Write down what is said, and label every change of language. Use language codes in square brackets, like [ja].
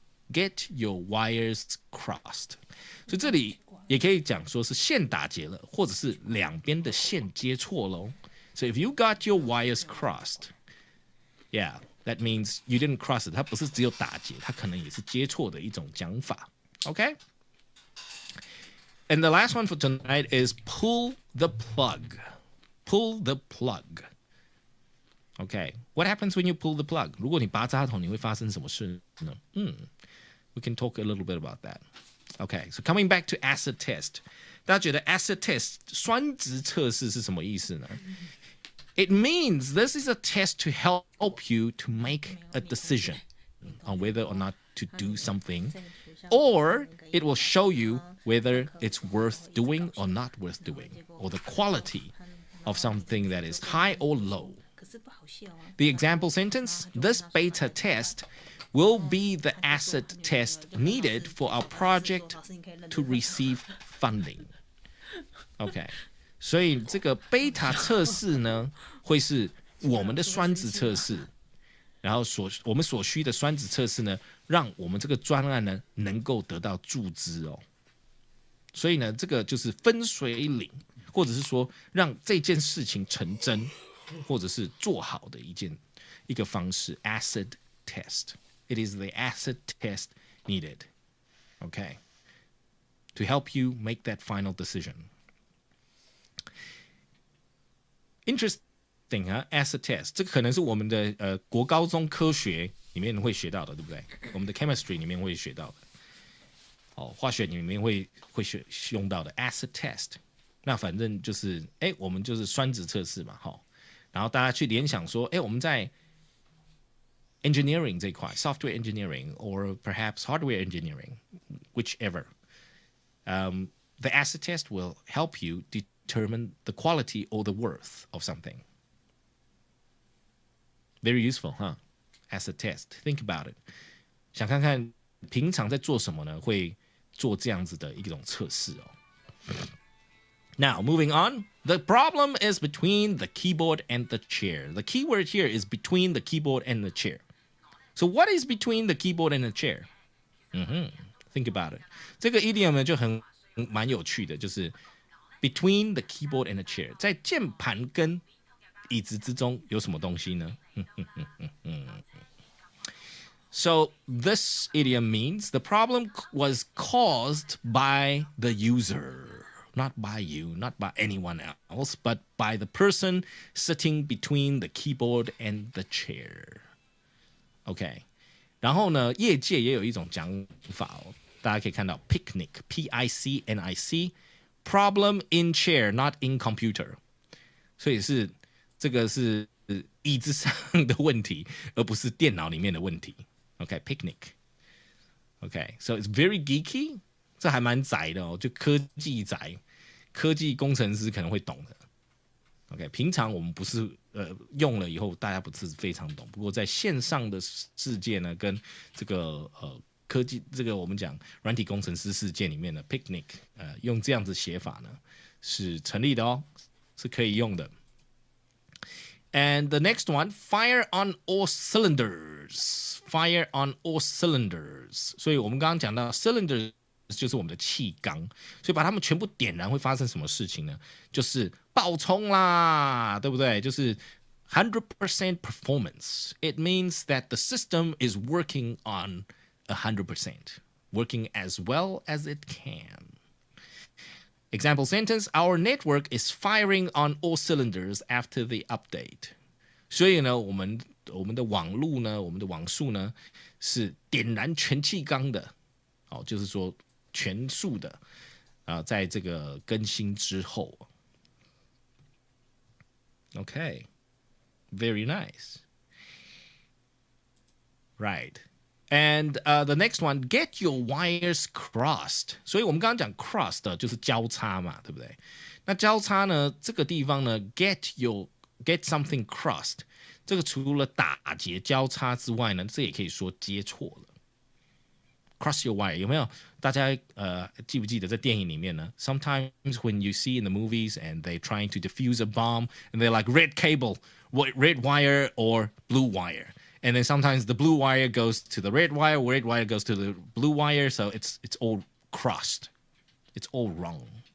[en] Get your wires crossed. [zh] 所以这里也可以讲说是线打结了，或者是两边的线接错喽。 [en] So if you got your wires crossed, yeah, that means you didn't cross it. [zh] 它不是只有打结，它可能也是接错的一种讲法。 [en] Okay? And the last one for tonight is pull the plug. Pull the plug. Okay. What happens when you pull the plug? [zh] 如果你拔插头，你会发生什么事呢？ [en] We can talk a little bit about that. Okay. So coming back to acid test. [zh] 大家觉得 acid test 酸质测试是什么意思呢？ [en] It means this is a test to help you to make a decision on whether or not to do something, or it will show you whether it's worth doing or not worth doing, or the quality of something that is high or low. The example sentence, this beta test will be the acid test needed for our project to receive funding. Okay. [zh] 所以这个贝塔测试呢，会是我们的酸质测试，然后我们所需的酸质测试呢，让我们这个专案呢能够得到注资哦。所以呢，这个就是分水岭，或者是说让这件事情成真，或者是做好的一个方式。 [en] Acid test. It is the acid test needed. Okay. To help you make that final decision. [zh] Interesting 啊 ，acid test 这个可能是我们的国高中科学里面会学到的，对不对？我们的 chemistry 里面会学到的，化学里面会用到的 acid test。那反正就是我们就是酸质测试嘛，然后大家去联想说，我们在 engineering 这一块 [en] ，software engineering or perhaps hardware engineering, whichever, the acid test will help you determine the quality or the worth of something. Very useful, huh? Acid test. Think about it. [zh] 想看看平常在做什么呢？会做这样子的一种测试哦。 [en] Now, moving on. The problem is between the keyboard and the chair. The key word here is between the keyboard and the chair. So what is between the keyboard and the chair? Think about it. [zh] 这个 idiom 呢就蛮有趣的， [en] 就是 between the keyboard and the chair， [zh] 在键盘跟椅子之中有什么东西呢？ [en] So this idiom means the problem was caused by the user, not by you, not by anyone else, but by the person sitting between the keyboard and the chair. [zh] OK， 然后呢，业界也有一种讲法哦，大家可以看到 picnic, P-I-C-N-I-C, [en] problem in chair, not in computer. [zh] 所以这个是椅子上的问题，而不是电脑里面的问题。 [en] OK, picnic. OK, so it's very geeky. [zh] 这还蛮宅的哦，就科技宅，科技工程师可能会懂的。 OK， 平常我们不是用了以后大家不是非常懂，不过在线上的世界呢，跟这个科技这个我们讲软体工程师世界里面的 picnic， 用这样子写法呢是成立的哦，是可以用的。 [en] And the next one, fire on all cylinders. Fire on all cylinders. [zh] 所以我们刚刚讲到 cylinders 就是我们的气缸，所以把它们全部点燃会发生什么事情呢？就是爆冲啦，对不对？ [en] 就是 100% performance. It means that the system is working on 100%, working as well as it can.Example sentence, our network is firing on all cylinders after the update. [zh] 所以呢，我们的网路呢，我们的网速呢，是点燃全气缸的，就是说全速的在这个更新之后。 [en] Okay, very nice. Right.And the next one, get your wires crossed. [zh] 所以我们刚刚讲 crossed 就是交叉嘛，对不对？那交叉呢，这个地方呢 get something crossed， 这个除了打结交叉之外呢，这也可以说接错了。 [en] Cross your wire 有没有？ [zh] 大家记不记得在电影里面呢 [en] ？Sometimes when you see in the movies and they trying to defuse a bomb and they're like red cable, red wire or blue wire.And then sometimes the blue wire goes to the red wire goes to the blue wire, so it's all crossed. It's all wrong.